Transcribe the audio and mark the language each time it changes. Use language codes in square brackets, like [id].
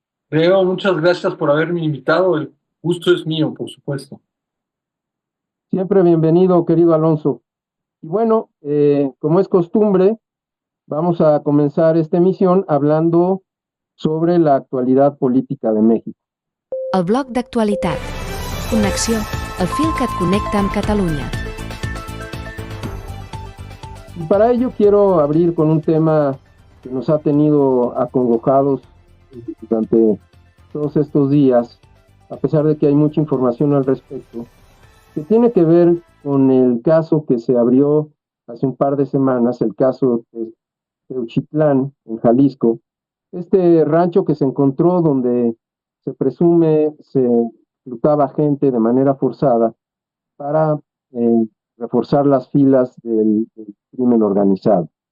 [es] Leo, muchas gracias por haberme invitado. El gusto es mío, por supuesto. Siempre bienvenido, querido Alonso. Y bueno, como es costumbre, vamos a comenzar esta emisión hablando sobre la actualidad política de México. [ca] El bloc d'actualitat. Connexió, el fil que et connecta amb Catalunya. [es] Y para ello quiero abrir con un tema que nos ha tenido acongojados durante todos estos días, a pesar de que hay mucha información al respecto, que tiene que ver con el caso que se abrió hace un par de semanas, el caso de Teuchitlán, en Jalisco, este rancho que se encontró donde se presume se reclutaba gente de manera forzada para reforzar las filas del crimen organizado.